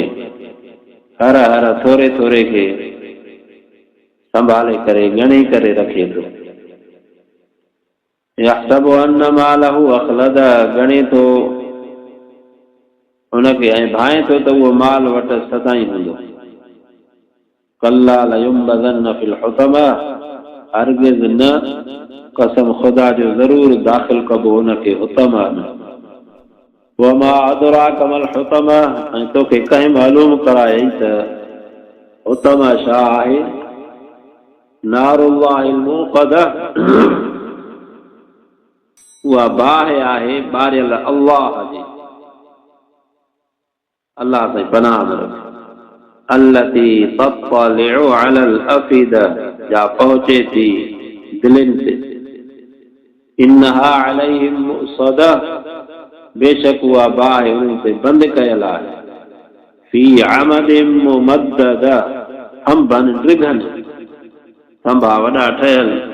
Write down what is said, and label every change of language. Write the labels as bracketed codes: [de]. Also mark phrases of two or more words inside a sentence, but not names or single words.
[sd] हर हर थोरे थोरे खे संभाले करे ॻणे करे रखे थो। [ar] يحسب أن ماله أخلده. [sd] ॻणे थो उनखे ऐं भाए थो त उहो माल वटि सदाईं हूंदो। [ar] كلا لينبذن في الحطمة. [sd] हरगिज़ न, कसम खुदा जो ज़रूर दाख़िल कबो उनखे हुतमा में। [ar] وما أدراك ما الحطمة. [sd] ऐं तोखे कंहिं मालूम करायई त हुतमा छा आहे। [ar] نار الله الموقدة. [sd] उहा बाहि आहे ॿारियल अल्लाह जी। अल्लाह सां पनाह में रख। [ar] التي تطلع على الأفئدة. [sd] जा पहुचे थी दिलनि ते। [ar] إنها عليهم مؤصدة. [sd] बेशक उहा बाहि उन्हनि ते बंदि कयल आहे। [ar] في عمد ممددة. [sd] थंभनि ड्रिघनि। थंभा वॾा ठहियल।